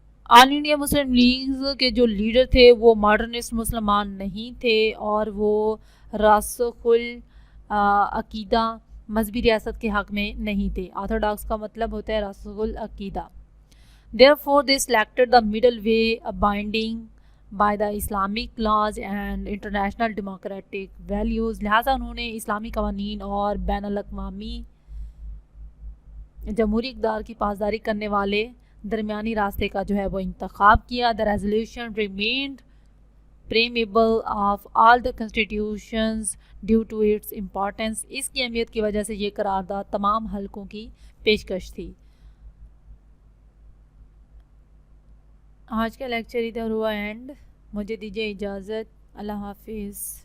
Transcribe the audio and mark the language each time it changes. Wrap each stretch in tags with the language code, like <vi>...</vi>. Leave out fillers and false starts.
<ur>آل India Muslim league کے جو leader تھے وہ ماڈرنسٹ مسلمان نہیں تھے اور وہ راسخ العقیدہ مذہبی ریاست کے حق میں نہیں تھے. آرتھوڈاکس کا مطلب ہوتا ہے راسخ العقیدہ.</ur> <en>Therefore they selected the middle way, abiding by the Islamic laws and international democratic values.</en> <ur>لہٰذا انہوں نے اسلامی قوانین اور بین الاقوامی جمہوری اقدار کی پاسداری کرنے والے درمیانی راستے کا جو ہے وہ انتخاب کیا.</ur> <en>The resolution remained preamble of all the constitutions due to its importance.</en> <ur>اس کی اہمیت کی وجہ سے یہ قرارداد تمام حلقوں کی پیشکش تھی. آج کا لیکچر ادھر ہوا اینڈ. مجھے دیجیے اجازت. اللہ حافظ.</ur>